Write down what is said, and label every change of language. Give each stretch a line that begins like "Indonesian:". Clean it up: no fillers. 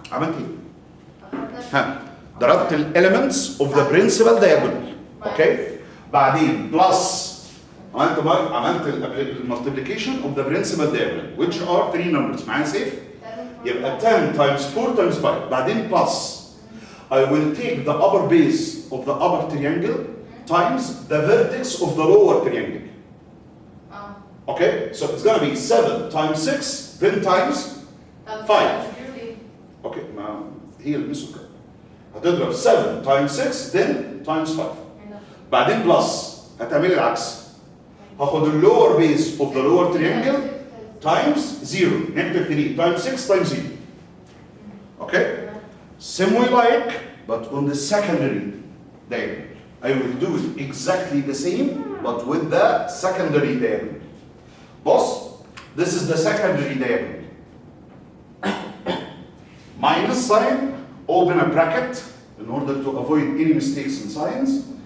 Arabic: عملت إيه؟ ها ضربت
English: الاليمنتس of the principal diagonal. Okay?
Arabic: بعدين
English: plus
Arabic: عملت
English: المالتيبليكيشن of the principal diagonal which are 3 numbers.
Arabic: معايا سيف؟ يبقى
English: 10 times 4 times 5.
Arabic: بعدين
English: Plus I will take the upper base of the upper triangle times the vertex of the lower triangle. Okay? So it's gonna be 7 times 6 then times 5.
Arabic: Okay, ما هي الميثود كده. هتضرب
English: 7 times 6 then times 5.
Arabic: بعدين بلس هتعملي العكس. هاخد
English: اللور base of the lower triangle times 0 -3 times 6 times 0. Okay? Same way like but on the secondary diagonal. I will do it exactly the same but with the secondary diagonal. Boss, this is the secondary diagonal. Minus sign, open a bracket in order to avoid any mistakes in signs.